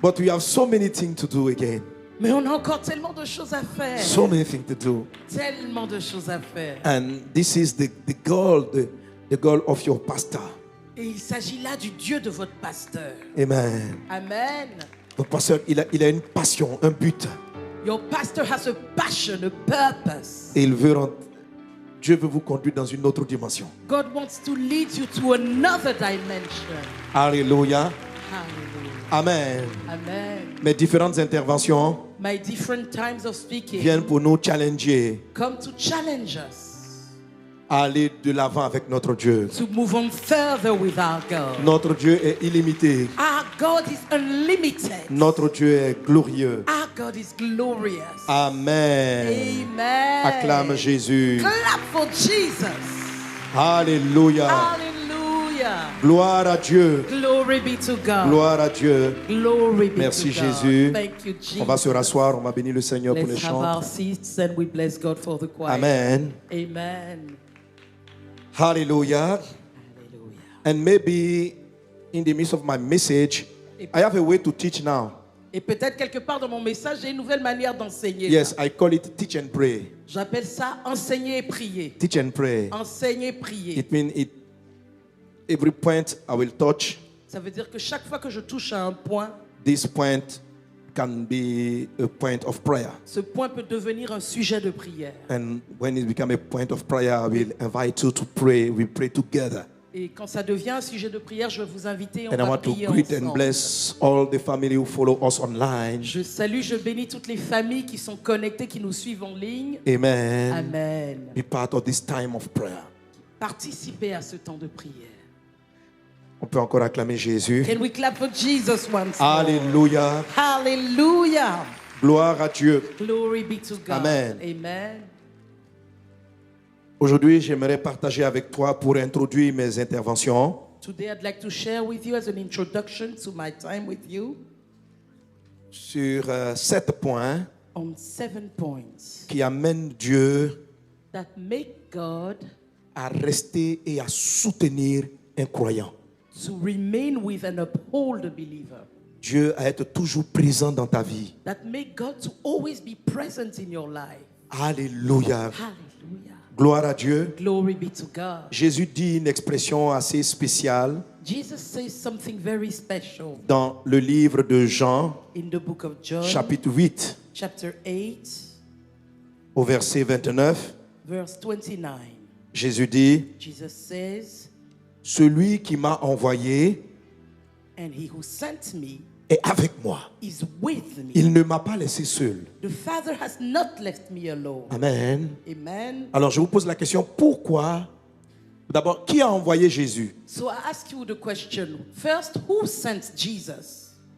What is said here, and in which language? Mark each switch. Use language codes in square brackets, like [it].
[en] But we have so many things to do again. [fr] Mais on a encore tellement de choses à faire. [en] So many things to do. [fr] Tellement de choses à faire. [en] And this is the goal, the goal of your pastor. [fr] Et il s'agit là du Dieu de votre pasteur. Amen. Amen. Votre pasteur, il a une passion, un but. [en] Your pastor has a passion, a purpose. [fr] Et il veut Dieu veut vous conduire dans une autre dimension. [en] God wants to lead you to another dimension. Alléluia. Hallelujah. Amen. Amen. [fr] Mes différentes interventions [en] My different times of speaking [fr] viennent pour nous challenger [en] come to challenge us [fr] à aller de l'avant avec notre Dieu. [en] to move on further with our God. [fr] Notre Dieu est illimité. [en] Our God is unlimited. [fr] Notre Dieu est glorieux. [en] Our God is glorious. Amen. Amen. [fr] Acclame Jésus. [en] Clap for Jesus. Alléluia. Hallelujah. [fr] Gloire à Dieu. [en] Glory be to God. [fr] Gloire à Dieu. [en] Glory be [fr] Merci [en] to God. [fr] Jésus. [en] Thank you, Jesus. [fr] On va se rasseoir, on va bénir le Seigneur pour les [en] Let's have our [fr] chants. [en] seats and we bless God for the choir. Amen. Amen. Hallelujah. Hallelujah. And maybe in the midst of my message, I have a way to teach now. [fr] Et peut-être quelque part dans mon message, j'ai une nouvelle manière d'enseigner. [en] Yes, I call it teach and pray. [fr] J'appelle ça enseigner et prier. [en] Teach and pray. [fr] Enseigner et prier. [en] It means every point I will touch, [fr] Ça veut dire que chaque fois que je touche à un point, [en] this point can be a point of prayer. [fr] ce point peut devenir un sujet de prière. [en] And when it becomes a point of prayer, I will invite you to pray. We pray together. [fr] Et quand ça devient un sujet de prière, je vais vous inviter, on [en] And I [fr] va [en] want to [fr] prier [en] greet and [fr] ensemble. [en] bless all the family who follow us online. [fr] Je salue, je bénis toutes les familles qui sont connectées, qui nous suivent en ligne. Amen. Amen. [en] Be part of this time of prayer. [fr] Participez à ce temps de prière. On peut encore acclamer Jésus. [en] Can we clap for Jesus once more? Alléluia. Hallelujah. [fr] Gloire à Dieu. [en] Glory be to God. Amen. Amen. [fr] Aujourd'hui, j'aimerais partager avec toi pour introduire mes interventions [en] Today I'd like to share with you as an introduction to my time with you [fr] sur 7 points [en] on 7 points [fr] qui amènent Dieu [en] that make God [fr] à rester et à soutenir un croyant. [en] to remain with and uphold a believer. [fr] Dieu à être toujours présent dans ta vie. [en] That make God to always be present in your life. Alléluia. Hallelujah. [fr] Gloire à Dieu. [en] Glory be to God. [fr] Jésus dit une expression assez spéciale [en] Jesus says something very special [fr] dans le livre de Jean, [en] in the book of John, [fr] chapitre 8, [en] chapter 8, [fr] au verset 29. [en] verse 29. [fr] Jésus dit, [en] Jesus says, [fr] celui qui m'a envoyé [en] and he who sent me [fr] est avec moi. [en] is with me. [fr] Il ne m'a pas laissé seul. [en] The Father has not left me alone. Amen. Amen. [fr] Alors je vous pose la question, pourquoi? D'abord, qui a envoyé Jésus? [en] So I ask you the question. First, who sent Jesus?